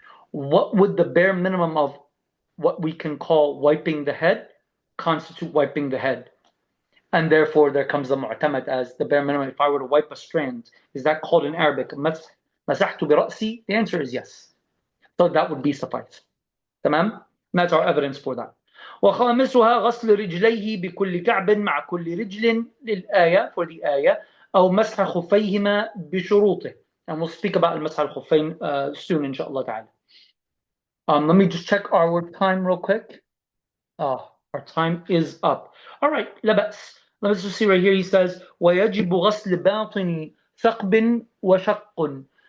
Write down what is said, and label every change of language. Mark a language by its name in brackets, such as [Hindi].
[English] What would the bare minimum of what we can call wiping the head constitute wiping the head? And therefore there comes the mu'tamad as the bare minimum. If I were to wipe a strand, is that called in Arabic [Arabic] masahtu bi ra'si? [English] The answer is yes. So that would be suffice. Tamam? That's our evidence for that. [Arabic] وخامسها غسل رجليه بكل كعب مع كل رجل للآية, [English] for the [Arabic] آية, أو مسح خفيهما بشروطه. [English] And we'll speak about المسح الخفين soon inshallah ta'ala. Let me just check our time real quick. Our time is up. All right, let's just see right here. He says [Arabic] ويجب غسل باطن ثقب وشق.